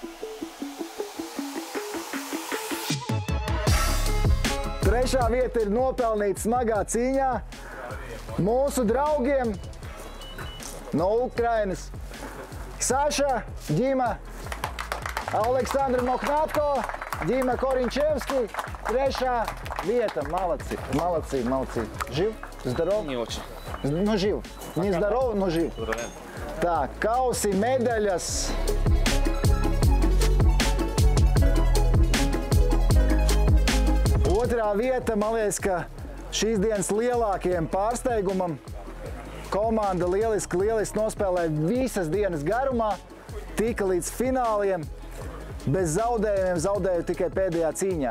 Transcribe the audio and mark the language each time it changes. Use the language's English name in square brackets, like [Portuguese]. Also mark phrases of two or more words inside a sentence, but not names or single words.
[Latvian] Trešā vieta ir nopelnīta smagā cīņā mūsu draugiem no Ukrainas. Saša, Ģima, Aleksandra Moknatko, Ģima Korinčevski. Trešā vieta. [Russian] Молодцы. Жив? Здоров? Не очень. Ну, жив. Не здоров, но жив. Так, [Latvian] kausi, medaļas. Otrā vieta, man liekas, ka šīs dienas lielākajam pārsteigumam komanda lieliski nospēlēja visas dienas garumā, tika līdz fināliem, bez zaudējumiem, zaudēja tikai pēdējā cīņā.